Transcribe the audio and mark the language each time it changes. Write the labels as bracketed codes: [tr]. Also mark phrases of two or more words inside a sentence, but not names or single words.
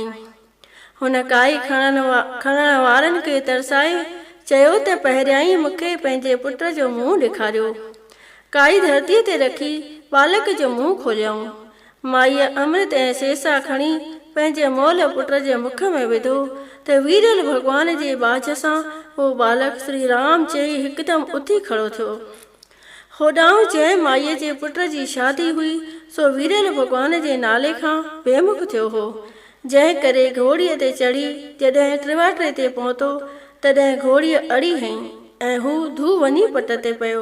[sd] हुन काई खणण वारनि खे तरसाए चयो त पहिरियां ई मूंखे पंहिंजे पुट जो मुंहुं ॾेखारियो। काई धरतीअ ते रखी बालक जो मुंहुं खोलियऊं। माईअ अमृत ऐं सेसा खणी पंहिंजे मोल पुट जे मुख में विधो त वीरल भॻवान जे बाझ सां उहो बालक श्री राम चई हिकदमि उथी खड़ो थियो। होॾां जंहिं माईअ जे पुट जी शादी हुई सो वीरल भॻवान जे नाले खां बेमुख थियो हो, जंहिं करे घोड़ीअ ते चढ़ी जॾहिं टिवाटरे ते पहुतो तॾहिं घोड़ीअ अड़ी हईं ऐं हू धू वञी पट ते पियो।